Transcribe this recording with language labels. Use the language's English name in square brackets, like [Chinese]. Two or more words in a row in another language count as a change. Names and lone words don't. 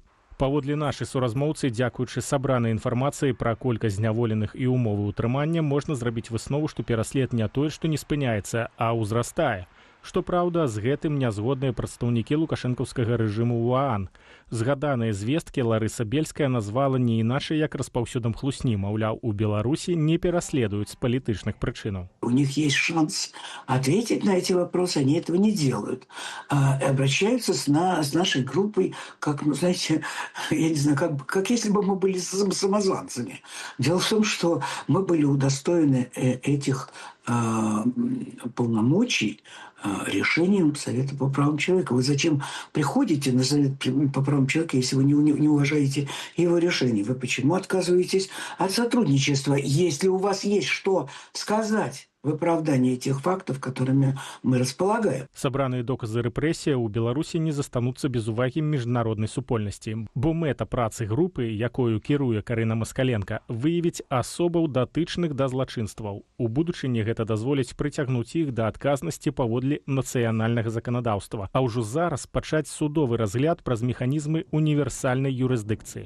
[Belarusian] Паводле нашай суразмоўцы, дзякуючы сабранай інфармацыі пра колькасць зняволеных і ўмовы ўтрымання, можна зрабіць выснову, што пераслед не тое, што не спыняецца, а ўзрастае. Што праўда, з гэтым не згодныя прадстаўнікі лукашэнкаўскага рэжыму ў ААН. Згаданыя звесткі Ларыса Бельская назвала не іначай, як распаўсюдам хлусні, маўляў, у Беларусі не пераследуюць з палітычных прычынаў. [Russian] У них есть шанс ответить на эти вопросы, они этого не делают. Обращаются с нашей группой, как, ну, знаете, я не знаю, как если бы мы были самозванцами. Дело в том, что мы были удостоены этих полномочий решением Совета по правам человека. Вы зачем приходите на Совет по правам человека, если вы не уважаете его решений? Вы почему отказываетесь от сотрудничества, если у вас есть что сказать в оправдании тех фактов, которыми мы располагаем? [Belarusian] Сабраныя доказы рэпрэсіі ў Беларусі не застануцца без увагі міжнароднай супольнасці, бо мэта працы групы, якою кіруе Карына Маскаленка, выявіць асобаў датычных да злачынстваў. У будучыні гэта дазволіць прыцягнуць іх да адказнасці паводле нацыянальнага заканадаўства, а ўжо зараз пачаць судовы разгляд праз механізмы універсальнай юрысдыкцыі.